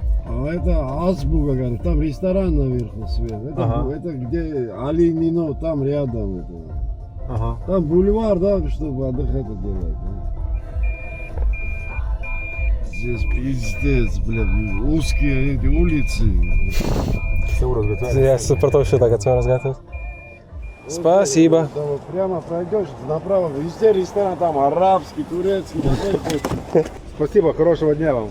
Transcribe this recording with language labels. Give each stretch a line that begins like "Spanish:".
Russian: А это Азбука, говорит, там ресторан наверху свет. Это где Алинино, там рядом. Это. Там бульвар, да, чтобы отдыхать делать. Здесь пиздец, блядь, узкие эти улицы.
Lithuanian: Я supratau šitą, kad siauras gatvės.
Russian: Спасибо. Там прямо пройдешь, направо, везде ресторан, там арабский, турецкий. Спасибо, хорошего дня вам.